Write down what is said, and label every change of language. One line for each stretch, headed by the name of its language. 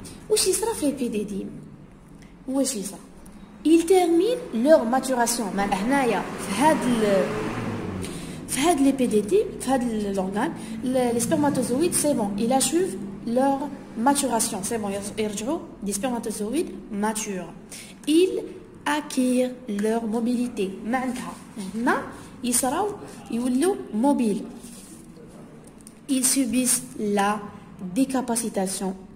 Arabic: واش يصرى في l'épidédime؟ واش يصرى؟
French: ils terminent leur maturation.
Arabic: معناتها هنايا في هاد
French: l'épidédime
Arabic: في هاد
French: l'organe les spermatozoïdes c'est bon ils achèvent leur maturation. c'est bon
Arabic: يرجعوا
French: des spermatozoïdes matures. ils acquièrent leur mobilité.
Arabic: معناتها هنا يصراو يولوا موبيل.
French: ils subissent la décapacitation.